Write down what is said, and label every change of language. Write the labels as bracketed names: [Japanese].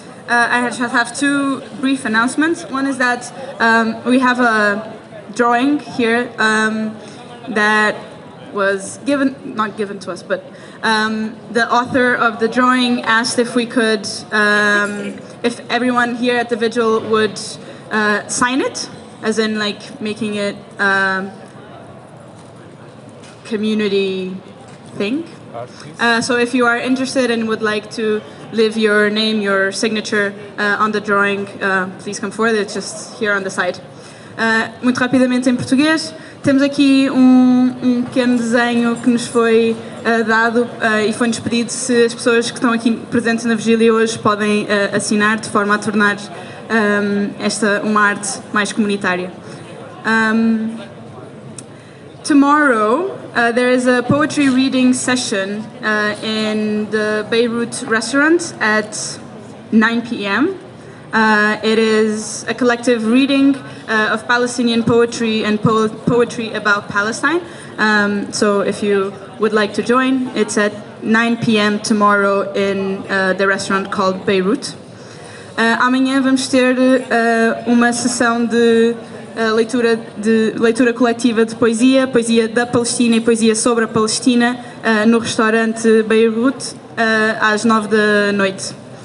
[English] I just have two brief announcements. One is that we have a drawing here that was not given to us, but the author of the drawing asked if we could, if everyone here at the vigil would sign it, as in like making it community thing. So if you are interested and would like to leave your name, your signature on the drawing, please come forward. It's just here on the side. [Portuguese] Muito rapidamente em português, temos aqui um pequeno desenho que nos foi dado e foi-nos pedido se as pessoas que estão aqui presentes na vigília hoje podem assinar de forma a tornar esta uma arte mais comunitária. [English] Tomorrow, there is a poetry reading session in the Beirut restaurant at 9 p.m. It is a collective reading of Palestinian poetry and poetry about Palestine. So if you would like to join, it's at 9 p.m. tomorrow in the restaurant called Beirut. [Portuguese] Amanhã vamos ter uma sessão de leitura coletiva de poesia da Palestina e poesia sobre a Palestina no restaurante Beirut às 9 da noite.